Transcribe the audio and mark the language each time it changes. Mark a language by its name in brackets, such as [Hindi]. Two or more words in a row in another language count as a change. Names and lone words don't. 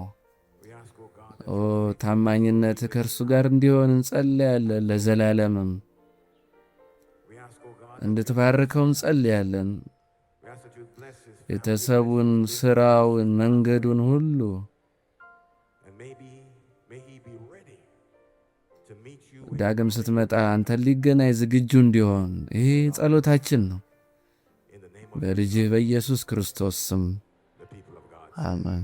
[English] We ask, oh God, [Amharic] ታማኝነት ከእርሱ ጋር እንዲሆን እንጸልያለን። ለዘላለምም [English] we ask, oh God, [Amharic] እንድትባርከው እንጸልያለን። [English] we ask that you would bless his family. [Amharic] ቤተሰቡን፣ ሥራውን፣ መንገዱን ሁሉ [English] And may he be ready to meet you [Amharic] ዳግም ስትመጣ አንተን ሊገናኝ ዝግጁ እንዲሆን ይህ ጸሎታችን ነው። [English] in the name of [Amharic] በልጅህ በኢየሱስ ክርስቶስ ስም [English] the people of God. [Amharic] አሜን።